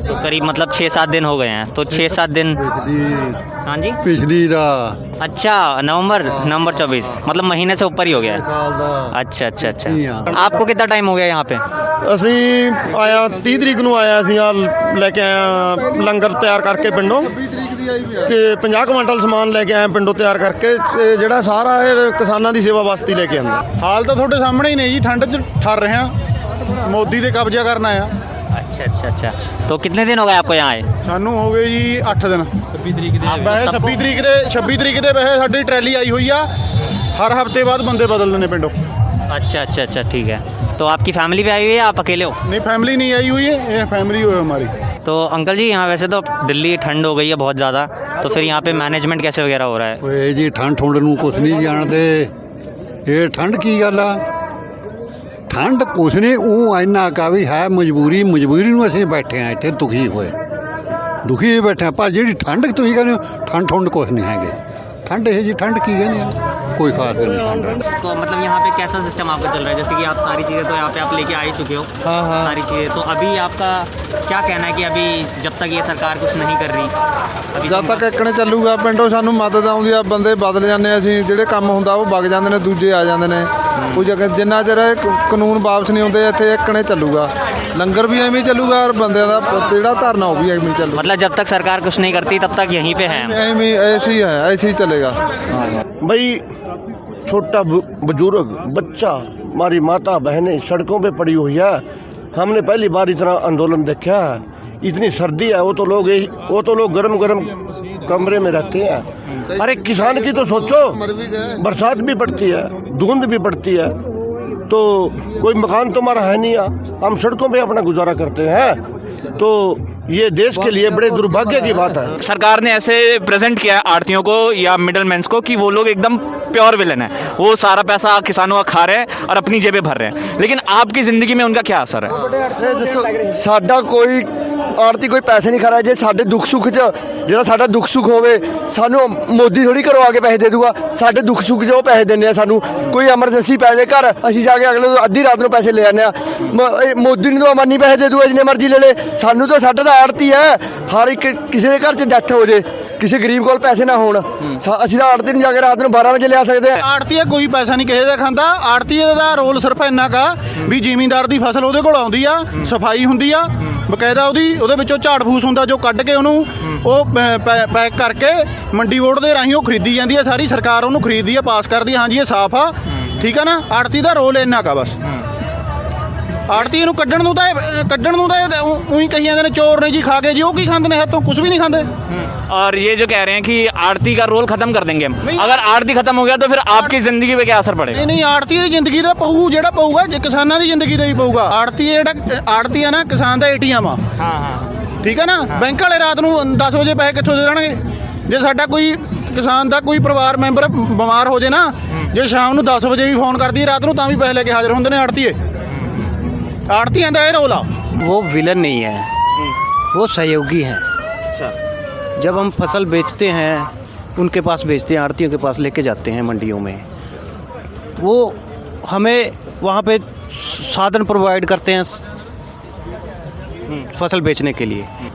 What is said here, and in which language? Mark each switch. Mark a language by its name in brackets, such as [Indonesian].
[Hindi] तो करीब मतलब 6-7 दिन हो गए हैं, तो 6-7 दिन। हाँ जी, [Punjabi] पिछली दा [Hindi] अच्छा नवंबर 24, मतलब महीने से ऊपर ही हो गया है। [Punjabi] साल दा [Hindi] अच्छा अच्छा अच्छा। आपको कितना टाइम हो गया यहाँ पे? [Punjabi] ਅਸੀਂ ਆਇਆ 30 ਤਰੀਕ ਨੂੰ ਆਇਆ ਸੀ ਆ ਲੈ ਕੇ ਆਇਆ ਲੰਗਰ ਤਿਆਰ ਕਰਕੇ ਪਿੰਡੋਂ ਤੇ 50 ਕੁਇੰਟਲ ਸਮਾਨ ਲੈ ਕੇ ਆਇਆ ਪਿੰਡੋਂ ਤਿਆਰ ਕਰਕੇ ਤੇ ਜਿਹੜਾ ਸਾਰਾ ਇਹ ਕਿਸਾਨਾਂ ਦੀ ਸੇਵਾ ਵਾਸਤੇ ਲੈ ਕੇ ਆਂਦਾ। ਹਾਲ ਤਾਂ ਤੁਹਾਡੇ ਸਾਹਮਣੇ ਹੀ ਨੇ ਜੀ, ਠੰਡ 'ਚ ਠਰ ਰਹੇ ਹਾਂ, ਮੋਦੀ ਦੇ ਕਬਜ਼ਾ ਕਰਨ ਆਇਆ। [Hindi] अच्छा अच्छा अच्छा। तो कितने दिन हो गए आपको यहाँ आए? [Punjabi] ਸਾਨੂੰ ਹੋ ਗਏ ਜੀ 8 ਦਿਨ। 26 ਤਰੀਕ ਦੇ ਵੈਸੇ 26 ਤਰੀਕ ਦੇ ਵੈਸੇ ਸਾਡੀ ਟਰੈਲੀ ਆਈ ਹੋਈ ਆ, ਹਰ ਹਫਤੇ ਬਾਅਦ ਬੰਦੇ ਬਦਲਦੇ ਨੇ ਪਿੰਡੋਂ। [Hindi] अच्छा अच्छा अच्छा ठीक है। तो आपकी फैमिली भी आई हुई है, आप अकेले हो? नहीं फैमिली नहीं आई हुई है, ये फैमिली है हमारी। तो अंकल जी यहाँ वैसे तो दिल्ली ठंड हो गई है बहुत ज़्यादा, तो फिर यहाँ पे मैनेजमेंट कैसे वगैरह हो रहा है? [Punjabi] ਓਏ ਜੀ ਠੰਡ ਠੁੰਡ ਨੂੰ ਕੁਛ ਨਹੀਂ ਜਾਣਦੇ। ਇਹ ਠੰਡ ਕੀ ਗੱਲ ਆ? ਠੰਡ ਕੁਛ ਨਹੀਂ, ਉਹ ਇੰਨਾ ਕਾ ਵੀ ਹੈ ਮਜਬੂਰੀ ਨੂੰ ਅਸੀਂ ਬੈਠੇ ਆ ਇੱਥੇ ਦੁਖੀ ਹੋਏ ਬੈਠੇ ਆ। ਪਰ ਜਿਹੜੀ ਠੰਡ ਤੁਸੀਂ ਕਹਿੰਦੇ ਹੋ ਠੰਡ ਠੁੰਡ ਕੁਛ ਨਹੀਂ ਹੈਗੇ। [Hindi] ठंड है जी, ठंड की है नहीं, कोई खास नहीं ठंड है। तो मतलब यहाँ पे कैसा सिस्टम आपका चल रहा है? जैसे कि आप सारी चीज़ें तो यहाँ पे आप लेके आ ही चुके हो। हाँ हाँ। सारी चीज़ें तो अभी आपका क्या कहना है कि अभी जब तक ये सरकार कुछ नहीं कर रही, अभी [Punjabi] ਜਦ ਤੱਕ ਇੱਕਣੇ ਚੱਲੂਗਾ ਪਿੰਡੋਂ ਸਾਨੂੰ ਮਦਦ ਆਉਂਦੀ ਆ, ਬੰਦੇ ਬਦਲ ਜਾਂਦੇ ਅਸੀਂ, ਜਿਹੜੇ ਕੰਮ ਹੁੰਦਾ ਉਹ ਵਗ ਜਾਂਦੇ ਨੇ, ਦੂਜੇ ਆ ਜਾਂਦੇ ਨੇ। ਕੋਈ ਜਗ੍ਹਾ ਜਿੰਨਾ ਚਿਰ ਇਹ ਕਾਨੂੰਨ ਵਾਪਸ ਨਹੀਂ ਆਉਂਦੇ ਇੱਥੇ ਇੱਕਣੇ ਚੱਲੂਗਾ, ਲੰਗਰ ਵੀ ਐਵੇਂ ਹੀ ਚੱਲੂਗਾ ਔਰ ਬੰਦਿਆਂ ਦਾ ਜਿਹੜਾ ਧਰਨਾ ਉਹ ਵੀ ਐਵੇਂ ਹੀ ਚੱਲੂਗਾ। [Hindi] मतलब जब तक सरकार कुछ नहीं करती तब तक यहीं पे है। [Punjabi] ਐਵੇਂ ਹੀ [Hindi] ऐसे ही है, ऐसे ही चलेगा। भाई छोटा बुजुर्ग बच्चा हमारी माता बहनें सड़कों पे पड़ी हुई है। हमने पहली बार इतना आंदोलन देखा है। इतनी सर्दी है, वो तो लोग गरम कमरे में रहते हैं। अरे किसान की तो सोचो, बरसात भी पड़ती है, धुंध भी पड़ती है, तो कोई मकान तो हमारा है नहीं, हम सड़कों पे अपना गुजारा करते हैं। तो ये देश के लिए बड़े दुर्भाग्य की बात है। सरकार ने ऐसे प्रेजेंट किया है आड़तियों को या मिडल मैंस को कि वो लोग एकदम प्योर विलन है, वो सारा पैसा किसानों का खा रहे हैं और अपनी जेबें भर रहे हैं। लेकिन आपकी ज़िंदगी में उनका क्या असर है? [Punjabi] ਸਾਡਾ ਕੋਈ ਆੜਤੀ ਕੋਈ ਪੈਸੇ ਨਹੀਂ ਖਾ ਰਿਹਾ। ਜੇ ਸਾਡੇ ਦੁੱਖ ਸੁੱਖ 'ਚ ਜਿਹੜਾ ਸਾਡਾ ਦੁੱਖ ਸੁੱਖ ਹੋਵੇ ਸਾਨੂੰ ਮੋਦੀ ਥੋੜੀ ਘਰੋਂ ਆ ਕੇ ਪੈਸੇ ਦੇ ਦੂਗਾ। ਸਾਡੇ ਦੁੱਖ ਸੁੱਖ 'ਚ ਉਹ ਪੈਸੇ ਦਿੰਦੇ ਆ ਸਾਨੂੰ। ਕੋਈ ਐਮਰਜੈਂਸੀ ਪੈ ਜਾਏ ਘਰ, ਅਸੀਂ ਜਾ ਕੇ ਅਗਲੇ ਨੂੰ ਅੱਧੀ ਰਾਤ ਨੂੰ ਪੈਸੇ ਲੈ ਆਉਂਦੇ ਆ। ਮੋਦੀ ਨੂੰ ਤਾਂ ਅਮਾਨੀ ਪੈਸੇ ਦੇ ਦੂਗਾ ਜਿੰਨੇ ਮਰਜ਼ੀ ਲੈ ਲੇ, ਸਾਨੂੰ ਤਾਂ ਸਾਡਾ ਤਾਂ ਆੜਤੀ ਹੈ। ਹਰ ਇੱਕ ਕਿਸੇ ਦੇ ਘਰ 'ਚ ਡੈਥ ਹੋ ਜੇ, ਕਿਸੇ ਗਰੀਬ ਕੋਲ ਪੈਸੇ ਨਾ ਹੋਣ, ਅਸੀਂ ਤਾਂ ਆੜਤੀ ਨੂੰ ਜਾ ਕੇ ਰਾਤ ਨੂੰ 12 ਵਜੇ ਲਿਆ ਸਕਦੇ ਆ। ਆੜਤੀਆ ਕੋਈ ਪੈਸਾ ਨਹੀਂ ਕਿਸੇ ਦਾ ਖਾਂਦਾ। ਆੜਤੀਏ ਦਾ ਰੋਲ ਸਿਰਫ ਇੰਨਾ ਕਾ ਵੀ ਜ਼ਿਮੀਂਦਾਰ ਦੀ ਫਸਲ ਉਹਦੇ ਕੋਲ ਆਉਂਦੀ ਆ, ਸਫਾਈ ਹੁੰਦੀ ਆ ਬਕਾਇਦਾ, ਉਹਦੇ ਵਿੱਚੋਂ ਝਾੜ ਫੂਸ ਹੁੰਦਾ ਜੋ ਕੱਢ ਕੇ ਉਹਨੂੰ ਉਹ ਪੈਕ ਕਰਕੇ ਮੰਡੀ ਬੋਰਡ ਦੇ ਰਾਹੀਂ ਉਹ ਖਰੀਦੀ ਜਾਂਦੀ ਹੈ। ਸਾਰੀ ਸਰਕਾਰ ਉਹਨੂੰ ਖਰੀਦਦੀ ਆ, ਪਾਸ ਕਰਦੀ ਆ, ਹਾਂਜੀ ਇਹ ਸਾਫ਼ ਆ, ਠੀਕ ਆ ਨਾ। ਆੜਤੀ ਦਾ ਰੋਲ ਇੰਨਾ ਕਾ ਬਸ। ਆੜਤੀ ਨੂੰ ਕੱਢਣ ਨੂੰ ਤਾਂ ਉਹੀ ਕਹੀ ਜਾਂਦੇ ਨੇ ਚੋਰ ਨੇ ਜੀ, ਖਾ ਕੇ ਜੀ, ਉਹ ਕੀ ਖਾਂਦੇ ਨੇ ਹੱਥੋਂ? ਕੁਝ ਵੀ [Hindi] नहीं खाते। और ये जो कह रहे हैं कि आड़ती का रोल खत्म कर देंगे हम, अगर आड़ती खत्म हो गया तो फिर आपकी ज़िंदगी पे क्या असर पड़ेगा? [Punjabi] ਨਹੀਂ ਆੜਤੀ ਦੀ ਜ਼ਿੰਦਗੀ ਦਾ ਪਊ, ਜਿਹੜਾ ਪਊਗਾ ਜੇ ਕਿਸਾਨਾਂ ਦੀ ਜ਼ਿੰਦਗੀ ਦਾ ਹੀ ਪਊਗਾ। ਆੜਤੀ ਆ ਨਾ, ਕਿਸਾਨ ਦਾ ATM ਆ, [Hindi] हाँ हाँ। [Punjabi] ਠੀਕ ਹੈ ਨਾ। ਬੈਂਕ ਵਾਲੇ ਰਾਤ ਨੂੰ 10 ਵਜੇ ਪੈਸੇ ਕਿੱਥੋਂ ਦੇ ਦੇਣਗੇ? ਜੇ ਸਾਡਾ ਕੋਈ ਕਿਸਾਨ ਦਾ ਕੋਈ ਪਰਿਵਾਰ ਮੈਂਬਰ ਬਿਮਾਰ ਹੋ ਜੇ ਨਾ, ਜੇ ਸ਼ਾਮ ਨੂੰ 10 ਵਜੇ ਵੀ ਫੋਨ ਕਰਦੀ ਹੈ ਰਾਤ ਨੂੰ, ਤਾਂ ਵੀ ਪੈਸੇ ਲੈ ਕੇ ਹਾਜ਼ਰ ਹੁੰਦੇ ਨੇ ਆੜਤੀਏ। ਆੜਤੀਆਂ ਦਾ ਇਹ ਰੋਲ ਆ। [Hindi] वो विलन नहीं है, वो सहयोगी है। जब हम फसल बेचते हैं उनके पास बेचते हैं, आड़तियों के पास लेके जाते हैं मंडियों में, वो हमें वहाँ पे साधन प्रोवाइड करते हैं फसल बेचने के लिए।